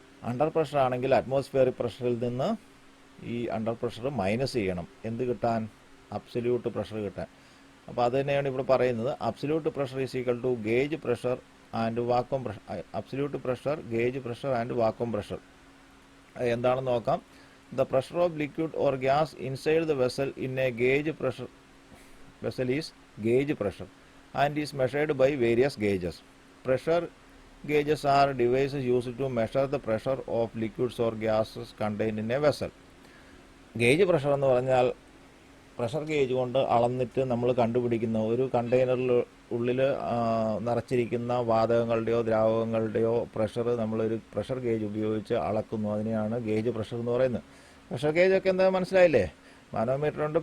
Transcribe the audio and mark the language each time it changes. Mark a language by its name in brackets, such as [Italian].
[Malayalam] Under pressure ആണെങ്കിൽ atmospheric പ്രഷറിൽ നിന്ന് ഈ അണ്ടർ പ്രഷർ മൈനസ് ചെയ്യണം. എന്ത് കിട്ടാൻ? അബ്സല്യൂട്ട് പ്രഷർ കിട്ടാൻ. അപ്പോൾ അത് തന്നെയാണ് ഇവിടെ പറയുന്നത്. [English] Absolute pressure is equal to gauge pressure and vacuum pressure. [Malayalam] Absolute pressure, gauge pressure and vacuum pressure എന്താണെന്ന് നോക്കാം. [English] The pressure of liquid or gas inside the vessel in a gauge pressure vessel is gauge pressure and is measured by various gauges. Pressure gauges are devices used to measure the pressure of liquids or gases contained in a vessel. [Malayalam] Gauge pressure എന്ന് പറഞ്ഞാൽ pressure gauge കൊണ്ട് അളന്നിട്ട് നമ്മൾ കണ്ടുപിടിക്കുന്ന, ഒരു കണ്ടെയ്നറിൽ ഉള്ളിൽ നിറച്ചിരിക്കുന്ന വാതകങ്ങളുടെയോ ദ്രാവകങ്ങളുടെയോ pressure നമ്മളൊരു pressure gauge ഉപയോഗിച്ച് അളക്കുന്നു. അതിനെയാണ് ഗേജ് പ്രഷർ എന്ന് പറയുന്നത്. പ്രഷർ ഗേജൊക്കെ എന്താ മനസ്സിലായില്ലേ? മാനോമീറ്റർ ഉണ്ട്.